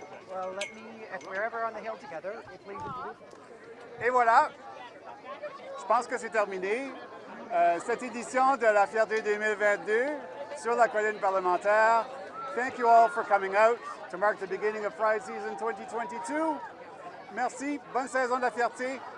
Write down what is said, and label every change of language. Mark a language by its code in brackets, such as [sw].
[en] Well, let me, if we're ever on the hill together, please introduce. [fr] Et voilà, je pense que c'est terminé. Cette édition de la Fierté 2022 sur la colline parlementaire. [en] Thank you all for coming out to mark the beginning of Pride Season 2022. [fr] Merci, bonne saison de la Fierté.